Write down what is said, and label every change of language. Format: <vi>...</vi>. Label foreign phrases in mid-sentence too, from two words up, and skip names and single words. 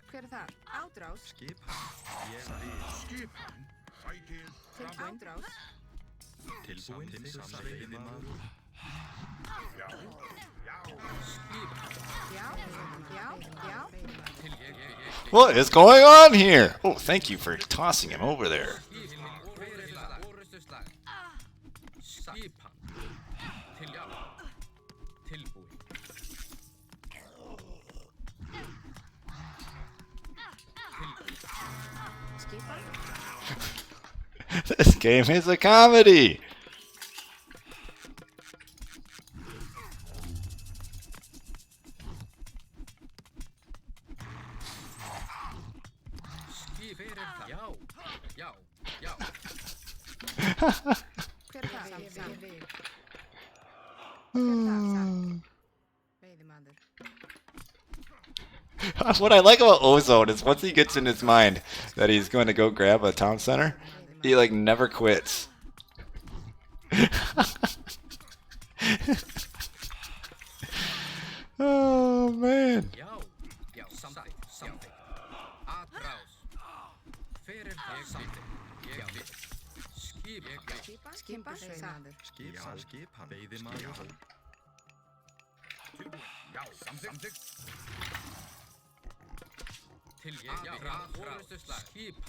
<is>Hver er það? Ádrás. Skipan. Ég vil. Skipan. Sækið. Tilbúin. Ádrás. Tilbúin. Veiðimaður. Já. Skipan. Já. Til ég vil.</is> <en>What is going on here? Oh, thank you for tossing him over there.</en> <is>Hver er þar? Orustu slag. Skipan. Til já. Tilbúin. Skipan.</is> <en>This game is a comedy.</en> <is>Skip. Hver er þar? Já. Hver er það? Ég vil. Hver er það? Veiðimaður.</is> <en>What I like about Ozone is once he gets in his mind that he's going to go grab a town center, he like never quits. Oh man.</en> <is>Já. Samþykkt. Atrás. Hver er það? Samþykkt. Ég vil. Skip. Skipan. Veiðimaður. Skipan. Veiðimaður. Tilbúin. Já. Samþykkt. Til ég vil. Orustu slag. Skipan.</is>